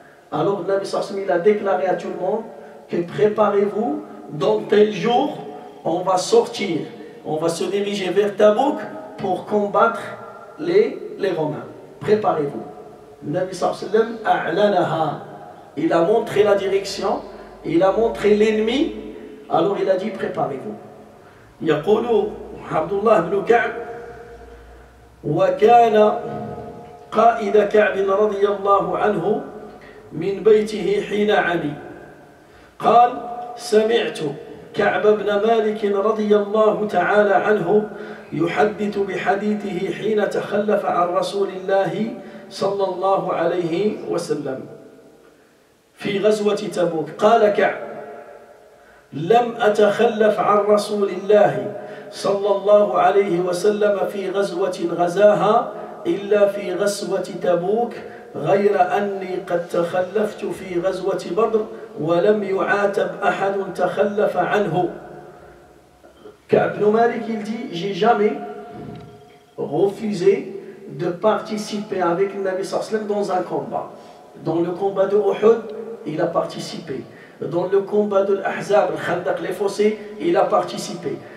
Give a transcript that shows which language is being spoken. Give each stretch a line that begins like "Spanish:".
French: Alors le Nabi sallallahu alayhi wa sallam, il a déclaré à tout le monde que préparez-vous, dans tel jour, on va sortir, on va se diriger vers Tabouk pour combattre les Romains. Préparez-vous. Le Nabi sallallahu alayhi wa sallam, a'lanaha. Il a montré la direction, il a montré l'ennemi, alors il a dit préparez-vous.
Arabic: يقول عبد الله بن كعب وكان قائد كعب رضي الله عنه من بيته حين علي قال سمعت كعب بن مالك رضي الله تعالى عنه يحدث بحديثه حين تخلف عن رسول الله صلى الله عليه وسلم في غزوة تبوك. قال كعب لم أتخلف عن رسول الله صلى الله عليه وسلم في غزوة غزاها إلا في غزوة تبوك غير أني قد تخلفت في غزوة بدر ولم يعاتب أحد تخلف عنه.
French: Ka'b ibn Malik, il dit, j'ai jamais refusé de participer avec le Nabi sallallahu alayhi wa sallam dans un combat. Dans le combat de Uhud, il a participé. Dans le combat de l'Ahzab, le Khandaq, les fossés, il a participé.